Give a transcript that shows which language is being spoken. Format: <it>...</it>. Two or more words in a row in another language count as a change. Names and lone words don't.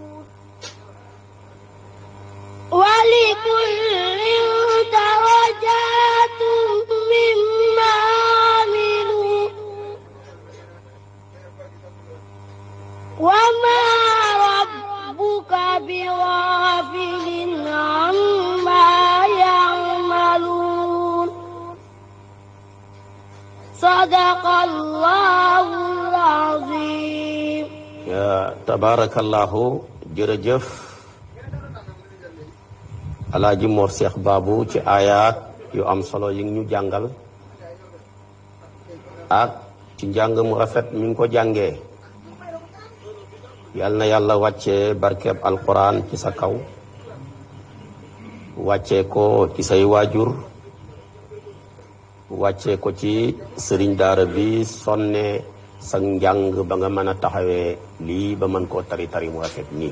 <ar>ولكل درجات مما عملوا وما ربك بغافل عما يعملون صدق الله العظيم. يا تبارك الله,</ar> <wo>jërëjëf Alaaji Mor Cheikh Babou ci ayat yu am solo yi ñu jàngal ak ci njàng mu rafet mi ngi ko jàngee. Yal na yàlla wàccee barkeb alquran ci sa kaw, wàccee ko ci say waajur, wàccee ko ci sëriñ daara bi sonne sa njàng ba nga mën a taxawee lii ba mën koo tari mu rafet nii.</wo>